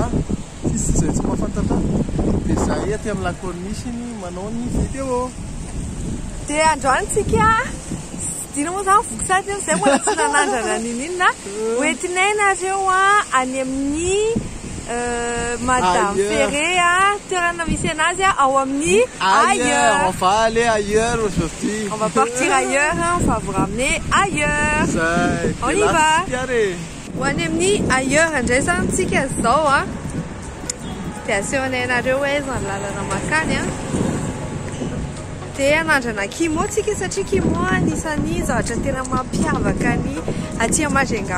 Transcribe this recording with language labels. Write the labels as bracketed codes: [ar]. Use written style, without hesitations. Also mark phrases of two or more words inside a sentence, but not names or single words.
[mg] Sisy izay tsy mahafantatra. Dia zahay aty amin'ny lakornisiny manao ny vidéo. Dia androantsika dina moa zany voky sady zay mbola tsy nanandrana ninina hoentinay-nareo any amin'ny Madame Ferré toerana misy anazy ao amin'ny ailleurs. [fr] On va aller ailleurs aujourd'hui. On va partir ailleurs, on va vous ramener ailleurs. On y va. [mg] Ho any amin'ny ailleurs indray zany tsika zao dia asehonay anareo hoe zany lalana makany dia anandrana kimo tsika satria kimo anisany zavatra tena mampiavaka ny aty Majunga.